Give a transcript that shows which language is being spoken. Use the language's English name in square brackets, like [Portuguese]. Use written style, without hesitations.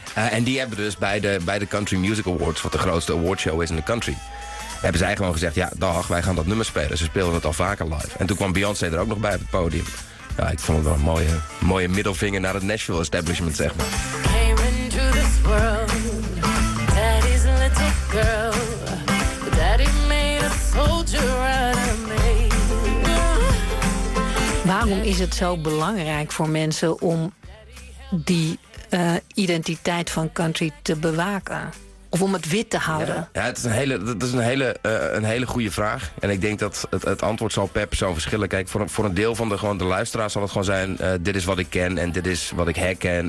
[Dutch] En die hebben dus bij de Country Music Awards, wat de grootste awardshow is in de country, hebben zij gewoon gezegd, ja, dag, wij gaan dat nummer spelen. Ze speelden het al vaker live. En toen kwam Beyoncé er ook nog bij op het podium. Ja, ik vond het wel een mooie middelvinger naar het Nashville establishment, zeg maar. [English] Came into this world. Girl, daddy made a soldier out of me. [Dutch] Waarom is het zo belangrijk voor mensen om die identiteit van country te bewaken? Of om het wit te houden? Ja, het is een hele goede vraag. En ik denk dat het antwoord zal per persoon verschillen. Kijk, voor een deel van de luisteraar zal het gewoon zijn, dit is wat ik ken en dit is wat ik herken.